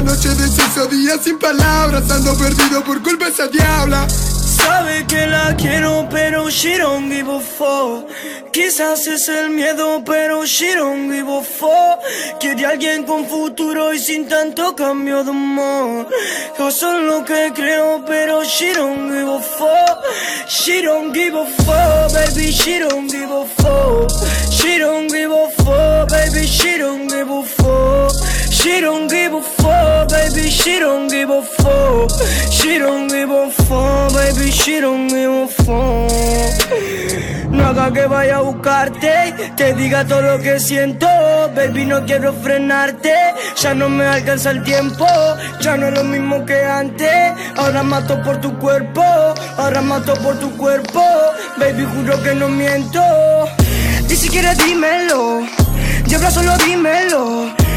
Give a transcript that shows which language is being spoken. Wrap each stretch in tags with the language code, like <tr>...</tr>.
<es>Noche de sexo, día sin palabras, ando perdido por culpa de esa diabla. Sabe que la quiero, pero</es> <en>she don't give a fuck.</en> <es>Quizás es el miedo, pero</es> <en>she don't give a fuck.</en> <es>Quiere alguien con futuro y sin tanto cambio de humor. Yo soy lo que creo, pero</es> <en>she don't give a fuck. She don't give a fuck, baby, she don't give a fuck. She don't give a fuck, baby, she don't give a fuck. She don't give a fuck, baby, she don't give a fuck. She don't give a fuck, baby, she don't give a fuck.</en> <es>No haga que vaya a buscarte, te diga todo lo que siento. Baby, no quiero frenarte, ya no me alcanza el tiempo. Ya no es lo mismo que antes. Ahora mato por tu cuerpo, ahora mato por tu cuerpo. Baby, juro que no miento. Ni siquiera dímelo, lleva solo dímelo.</es>